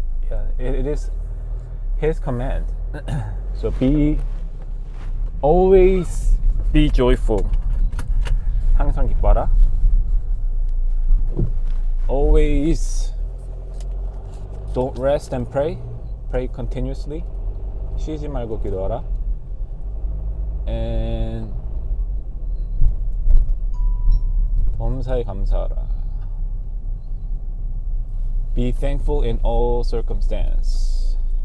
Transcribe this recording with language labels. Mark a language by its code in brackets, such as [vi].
[en] Yeah, it is His command. So always be joyful. [ko] 항상 기뻐하라. [en] Always don't rest and pray. Pray continuously. [ko] 쉬지 말고 기도하라. And 범사에 감사하라. [en] Be thankful in all circumstance.